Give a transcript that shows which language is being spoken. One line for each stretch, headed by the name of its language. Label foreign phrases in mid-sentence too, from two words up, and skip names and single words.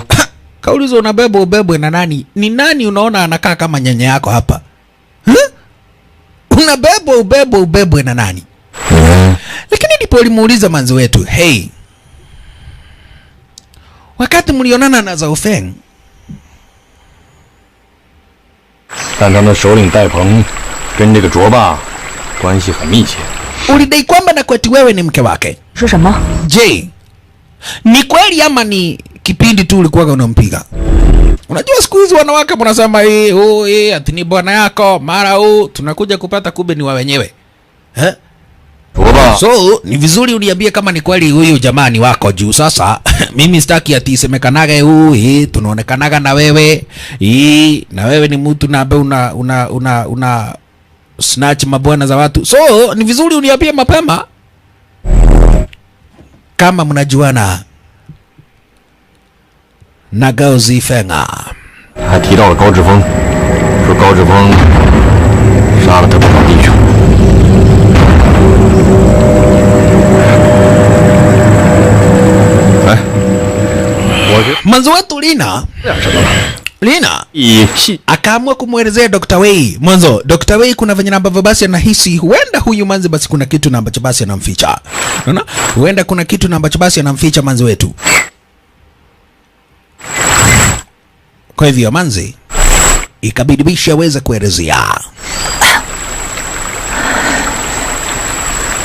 Swahili: Kaulizo unabebwa ubebwe na nani? Ni nani unaona anakaa kama nyanya yako hapa? Unabebwa ubebwe na nani? Lakini ndipo alimuuliza manzi wetu, "Hey, wakati mlionana na Zhao Feng,
Chinese: 但他的首领戴鹏跟这个卓霸关系很密切。
Swahili: ulidai kwamba na kweti wewe ni mke wake.
Chinese: 说什么？
Swahili: Je, ni kweli ama ni kipindi tu ulikuwa unampiga?" Unajua siku hizi wanawake mnasema ati ni bwana yako, mara tunakuja kupata kumbe ni wa wenyewe. So, ni vizuri uniambie kama ni kweli huyu jamaa ni wako juu sasa. Mimi sitaki ati isemekanaga tunaonekanaga na wewe. Na wewe ni mtu na ambaye una snatch mabwana za watu. So, ni vizuri uniambie mapema kama mnajuana na Gao Zifeng.
Chinese: 还提到了高志峰，说高志峰杀了他不少弟兄。哎，我这
Swahili: Mwanzo wetu Lina akaamua kumwelezea Dr. Wei. Mwanzo Dr. Wei kuna venye ambavyo basi anahisi huenda huyu manzi basi kuna kitu na ambacho basi anamficha. Unaona? Huenda kuna kitu na ambacho basi anamficha manzi wetu. Kwa hivyo manzi ikabidi bisha aweze kuelezea.